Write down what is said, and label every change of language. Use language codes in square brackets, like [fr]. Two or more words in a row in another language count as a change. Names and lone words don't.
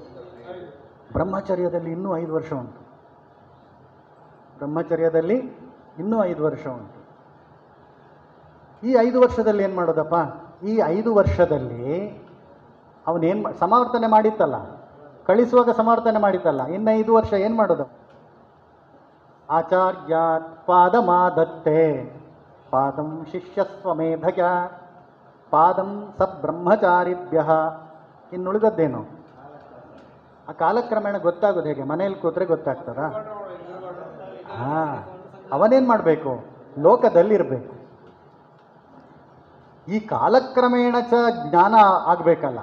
[kn] ಬ್ರಹ್ಮಚರ್ಯದಲ್ಲಿ ಇನ್ನೂ 5 ವರ್ಷ ಉಂಟು. ಬ್ರಹ್ಮಚರ್ಯದಲ್ಲಿ ಇನ್ನೂ 5 ವರ್ಷ ಉಂಟು. ಈ 5 ವರ್ಷದಲ್ಲಿ ಏನು ಮಾಡೋದಪ್ಪ? ಈ 5 ವರ್ಷದಲ್ಲಿ ಅವನೇನು ಸಮಾವರ್ತನೆ ಮಾಡಿತ್ತಲ್ಲ, ಕಳಿಸುವಾಗ ಸಮಾವರ್ತನೆ ಮಾಡಿತ್ತಲ್ಲ, ಇನ್ನು 5 ವರ್ಷ ಏನು ಮಾಡೋದು? [sa] ಆಚಾರ್ಯಾತ್ ಪಾದಮಾದತ್ತೆ ಪಾದಂ ಶಿಷ್ಯಸ್ವಮೇಧಜ ಪಾದಂ ಸಬ್ರಹ್ಮಚಾರಿಭ್ಯ. [kn] ಇನ್ನುಳಿದದ್ದೇನು? ಆ ಕಾಲಕ್ರಮೇಣ ಗೊತ್ತಾಗೋದು ಹೇಗೆ? ಮನೇಲಿ ಕೂತ್ರೆ ಗೊತ್ತಾಗ್ತದ? ಹಾಂ, ಅವನೇನು ಮಾಡಬೇಕು? ಲೋಕದಲ್ಲಿರಬೇಕು. ಈ ಕಾಲಕ್ರಮೇಣ ಜ್ಞಾನ ಆಗಬೇಕಲ್ಲ.